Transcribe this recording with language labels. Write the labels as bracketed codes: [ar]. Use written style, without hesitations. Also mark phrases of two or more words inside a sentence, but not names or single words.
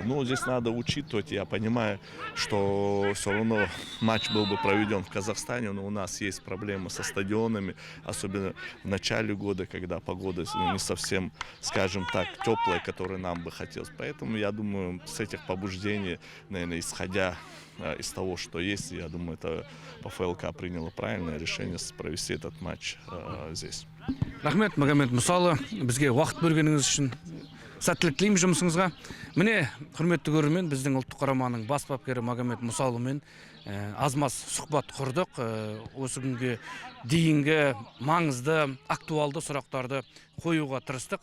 [ru] Но здесь надо учитывать, я понимаю, что все равно матч был бы проведен в Казахстане, но у нас есть проблемы со стадионами, особенно в начале года, когда погода не совсем, скажем так, теплая, которой нам бы хотелось. Поэтому, я думаю, с этих побуждений, наверное, исходя из того, что есть, я думаю, это ПФЛК приняла правильное решение провести этот матч здесь. [kk] Рахмет, Магомед Мұсалы, бізге уақыт бергеніңіз үшін сәттілік тілеймін жұмысыңызға. Міне, құрметті көрермен, біздің ұлттық құраманың бас бапкері Магомед Мұсалымен аз-маз сұхбат құрдық. Осы күнге дейінгі маңызды, актуалды сұрақтарды қоюға тырыстық.